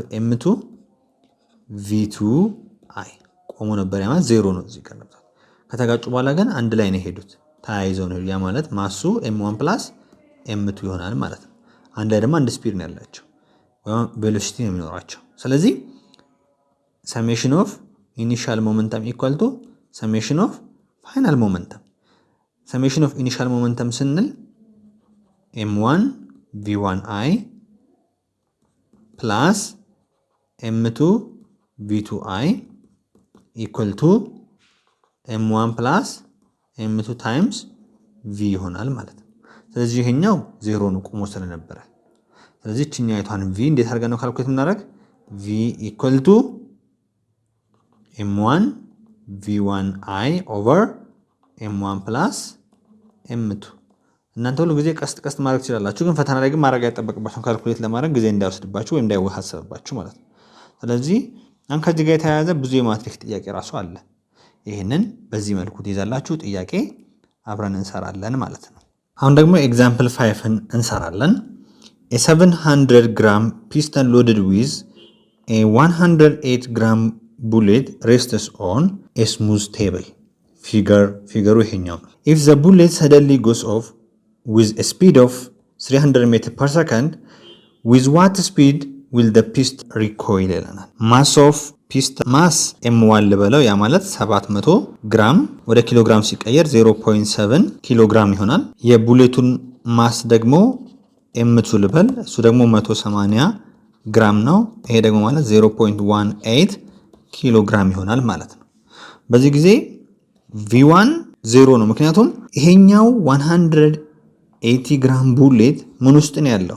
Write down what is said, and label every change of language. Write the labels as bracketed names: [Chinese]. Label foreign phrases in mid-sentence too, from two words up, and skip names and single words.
[Amharic] m2 v2 i ቆሞ ነበር። ያ ማለት ዜሮ ነው እዚህ ጋር ነበር። ከተጋጩ በኋላ ግን አንድ ላይ ነው የሄዱት፣ ተያይዘው ነው። ያ ማለት ማሱ m1 + m2 ይሆናል ማለት ነው። አንድ ላይ ደግሞ አንድ ስፒድ ነው ያላቸው ወይም ቬሎሲቲ ነው የሚኖራቸው። ስለዚህ [English] summation of initial momentum equal to summation of final momentum። summation of initial momentum [Amharic] ስንል m1 v1 i [English] plus m2 v2 i equal to m1 plus m2 times v [Amharic] ይሆናል ማለት ነው። ስለዚህ ይሄኛው ዜሮ ነው ቆሞ ስለነበረ። ስለዚህ እቺኛይቷን v እንዴት አድርገን ነው ካልኩሌት የምናደርግ? [English] v equal to m1 v1 i over m1 plus m2። [Amharic] እናንተ ሁሉ ጊዜ ቀስት ማድረግ ትችላላችሁ፣ ግን ፈተና ላይ ግን ማድረግ አይጠበቅባችሁም። ካልኩሌት ለማድረግ ጊዜ እንዳይወስድባችሁ ወይም እንዳይወሳሰብባችሁ ማለት ነው። ስለዚህ ከዚህ ጋር የተያያዘ ብዙ የማትሪክስ ጥያቄ ራሱ አለ። ይህንን በዚህ መልኩ ትይዛላችሁ። ጥያቄ አብረን እንሰራለን ማለት ነው። አሁን ደግሞ ኤግዛምፕል 5ን እንሰራለን። [English] a 700 gram piston loaded with a 108 gram bullet rests on a smooth table. [Amharic] ፊገሩ ይሄኛው ነው። [English] if the bullet suddenly goes off with a speed of 300 meters per second, with what speed will the piston recoil [Amharic] ይለናል። [English] mass of piston mass m1 [Amharic] ልበለው፣ ያ ማለት 700 ግራም ወደ ኪሎ ግራም ሲቀየር 0.7 ኪሎ ግራም ይሆናል። የቡሌቱን ማስ ደግሞ m2 ልበል፣ እሱ ደግሞ 180 ግራም ነው። ይሄ ደግሞ ማለት 0.18 ኪሎ ግራም ይሆናል ማለት ነው። በዚህ ጊዜ v1 0 ነው፣ ምክንያቱም ይሄኛው 180 ግራም ቡሌት ምን ውስጥ ነው ያለው?